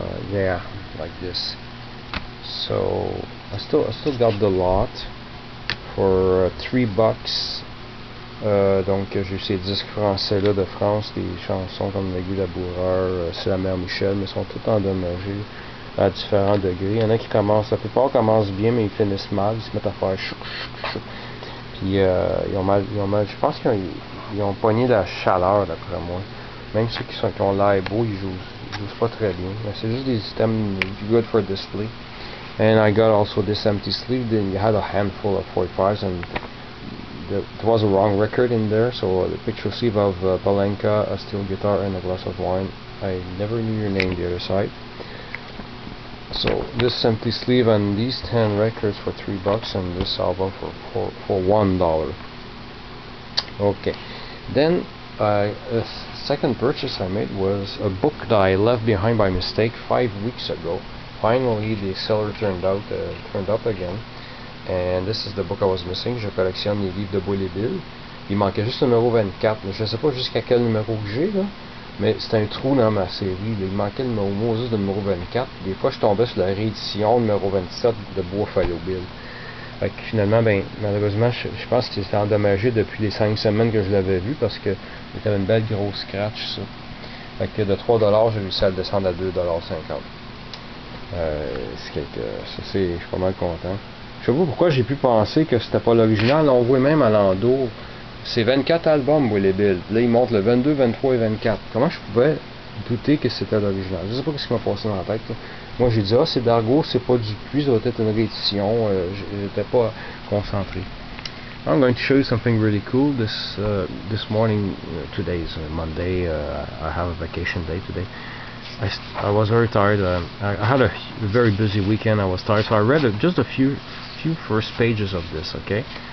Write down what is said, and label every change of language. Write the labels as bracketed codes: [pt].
[en] Yeah, like this. So I still got the lot for $3. [fr] Donc j'ai ces disques français là de France, des chansons comme Le Guy Laboureur, C'est la mère Michel, mais sont toutes endommagées à différents degrés. Il y en a qui commencent, la plupart commencent bien, mais ils finissent mal, ils se mettent à faire chouc chouc chouc. Puis ils ont mal, je pense qu'ils ont pogné de la chaleur d'après moi. Même ceux qui ont l'air beaux, ils jouent pas très bien. Mais c'est juste des systèmes [en] good for display. And I got also this empty sleeve. Then you had a handful of 45s, and there was a wrong record in there. So the picture sleeve of Palenka, a steel guitar, and a glass of wine. I never knew your name the other side. So this empty sleeve and these 10 records for $3, and this album for $1. Okay, then the second purchase I made was a book that I left behind by mistake 5 weeks ago. Finally, the seller turned up again, and this is the book I was missing. [fr] Je collectionne les livres de Bois et Bill. Il manquait juste le numéro 24. Je ne sais pas jusqu'à quel numéro que j'ai là. Mais c'est un trou dans ma série. Il manquait le numéro juste de numéro 24. Des fois, je tombais sur la réédition numéro 27 de Buffalo Bill. Fait que finalement, ben, malheureusement, je pense que c'était endommagé depuis les 5 semaines que je l'avais vu parce que c'était une belle grosse scratch, ça. Fait que de $3, j'ai réussi à le descendre à $2,50. Je suis pas mal content. Je sais pas pourquoi j'ai pu penser que c'était pas l'original. On voit même à l'endos. C'est 24 albums, Will et Bill. Là, ils montrent le 22, 23 et 24. Comment je pouvais douter que c'était l'original? Je sais pas ce qui m'a passé dans la tête. Là. Moi, j'ai dit, c'est d'Argo, c'est pas du Puy, ça va être une réédition. J'étais pas concentré. [en] I'm going to show you something really cool. This morning, today is Monday. I have a vacation day today. I was very tired. I had a very busy weekend. I was tired, so I read just a few first pages of this. Okay.